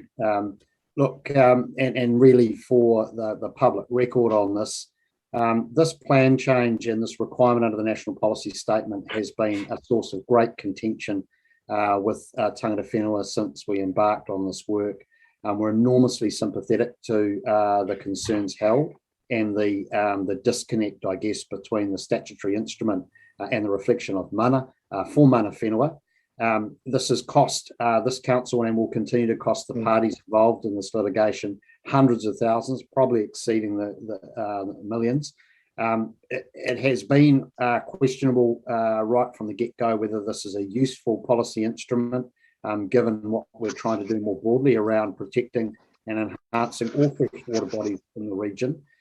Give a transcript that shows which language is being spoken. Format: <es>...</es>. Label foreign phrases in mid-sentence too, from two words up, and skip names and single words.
<en>Look, and really for the public record on this, this plan change and this requirement under the National Policy Statement has been a source of great contention with</en> <mi>Tangata Whenua</mi> <en>since we embarked on this work. We're enormously sympathetic to the concerns held and the disconnect, I guess, between the statutory instrument and the reflection of mana for</en> <mi>mana whenua.</mi> <en>This has cost this council and will continue to cost the parties involved in this litigation hundreds of thousands, probably exceeding the millions. It has been questionable right from the get-go whether this is a useful policy instrument, given what we're trying to do more broadly around protecting and enhancing all freshwater bodies in the region.</en>